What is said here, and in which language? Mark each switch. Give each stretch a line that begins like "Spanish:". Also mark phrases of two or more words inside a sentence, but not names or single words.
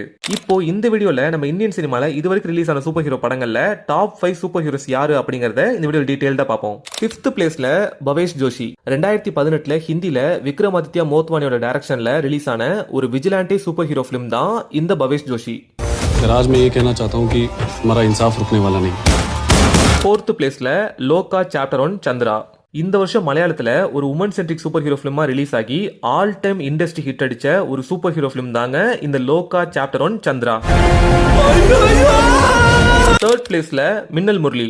Tamil: இப்போ இந்த வீடியோல நம்ம
English: Indian cinema
Tamil: இதுவரைக்கும் ரிலீஸ் ஆன
English: super hero
Tamil: படங்கள்ல
English: top 5 super heroes
Tamil: யாரு அப்படிங்கறத இந்த வீடியோ டீடைல்டா பார்ப்போம். 5th பிளேஸ்ல பவேஷ் ஜோஷி. 2018ல ஹிந்தில விக்ரமாதித்யா மோத்வானியோட டைரக்ஷன்ல ரிலீஸ் ஆன ஒரு
English: vigilante super hero film
Tamil: தான் இந்த பவேஷ் ஜோஷி.
Hindi: आज मैं ये कहना चाहता हूँ कि हमारा इंसाफ रुकने वाला नहीं.
Tamil: 4th பிளேஸ்ல லோகா சாப்டர் 1 சந்திரா. இந்த வருஷம் மலையாளத்துல ஒரு
English: women centric super hero film
Tamil: ரிலீஸ் ஆகி
English: all time industry hit
Tamil: அடிச்ச ஒரு
English: super hero film
Tamil: தாங்க இந்த லோகா சாப்டர் 1 சந்திரா. 3rd பிளேஸ்ல மின்னல் முரளி.